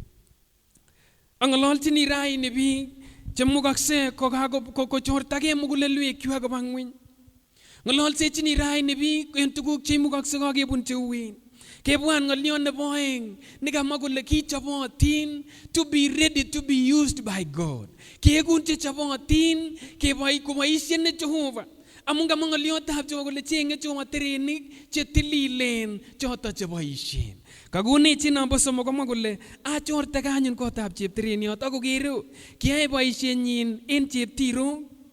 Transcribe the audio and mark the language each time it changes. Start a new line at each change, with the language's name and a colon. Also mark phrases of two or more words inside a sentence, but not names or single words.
Kalenjin: Ang'ololchini raini biik chemukokse kochortagei mugulelwekwak koba ng'weny. Ng'ololsechini raini biik en tuguk cheimukokse kakebun cheuen. Kebwan ng'olion nebo oeng nekamwa kole kichobotin
English: to be ready to be used by God.
Kalenjin: Kekun chechobotin koboisien Jehova. Amun kamwa ng'oliotab Jehova kole cheng'e Jehova terenik chetililen choto cheboisien. Kakonech nombo somok komwa kole achortage anyun kotab cheptereniot ako kero kiyae boisienyin en cheptirok.